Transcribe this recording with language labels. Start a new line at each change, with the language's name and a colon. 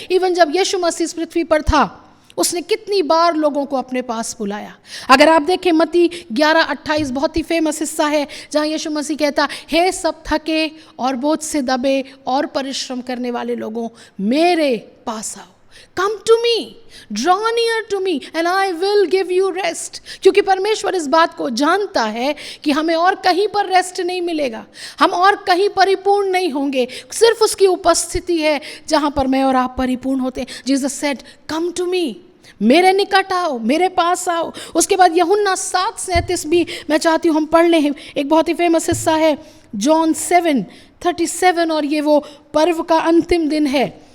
Hindi: Even जब यीशु मसीह इस पृथ्वी पर था, उसने कितनी बार लोगों को अपने पास बुलाया। अगर आप देखें मत्ती 11:28 बहुत ही फेमस हिस्सा है, जहाँ यीशु मसीह कहता, हे सब थके और बोझ से दबे और परिश्रम करने वाले लोगों, मेरे पास आओ।
English: Come to me, draw near to me and I will give you rest।
Hindi: क्योंकि परमेश्वर इस बात को जानता है कि हमें और कहीं पर रेस्ट नहीं मिलेगा, हम और कहीं परिपूर्ण नहीं होंगे, सिर्फ उसकी उपस्थिति है जहाँ पर मैं और आप परिपूर्ण होते हैं।
English: Jesus said, come to me,
Hindi: मेरे निकट आओ, मेरे पास आओ। उसके बाद यूहन्ना 7:37 भी मैं चाहती हूँ हम पढ़ लें, एक बहुत ही फेमस हिस्सा है, जॉन 7:37, और ये वो पर्व का अंतिम दिन है।